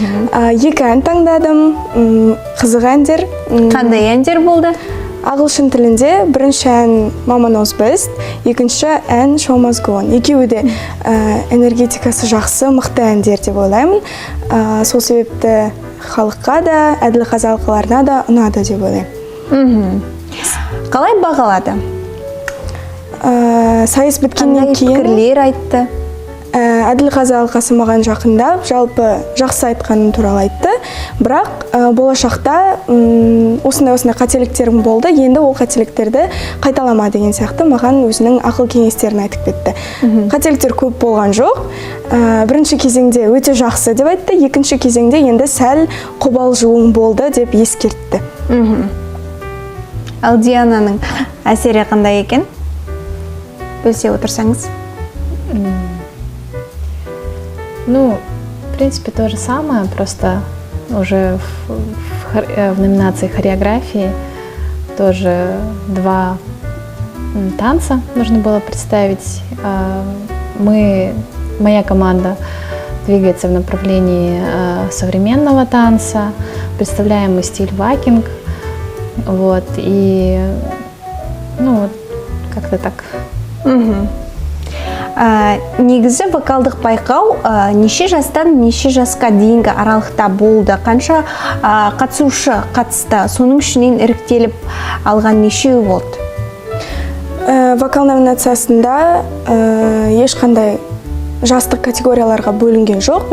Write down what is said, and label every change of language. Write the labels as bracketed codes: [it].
[kk] 2 ән таңдадым, қызық әндер. Қандай әндер болды? Ағылшын тілінде бірінші ән Mama Knows Best, екінші ән Show Must Go On. Екеуі де энергетикасы жақсы, мықты әндер деп ойлаймын. Сол себепті халыққа да, әділ қазалқыларына да ұнады деп ойлаймын. Қалай бағалады? Сайыс біткеннен кейін пікірлер айтты? Әділ қазалқасы маған жақындап, жалпы жақсы айтқаным туралы айтты. Бірақ болашақта осындай қателіктерім болды. Енді ол қателіктерді қайталама деген сияқты маған өзінің ақыл кеңестерін айтып кетті. Қателіктер көп болған жоқ. Бірінші кезеңде өте жақсы деп айтты. Екінші кезеңде енді сәл қобалжуым болды деп ескертті. Ал Диананың әсері қандай екен? Бөлісе отырсаңыз. [ru] Ну, в принципе, то же самое, просто уже в номинации хореографии тоже 2 танца нужно было представить. Моя команда двигается в направлении современного танца, представляем мы стиль вакинг, вот, и, ну, как-то так. [kk] Негізі вокалдық байқау неше жастан неше жасқа дейінгі аралықта болды? Қанша қатысушы қатысты? Соның ішінен іріктеліп алған нешеуі болды? Вокал номинациясында ешқандай жастық категорияларға бөлінген жоқ.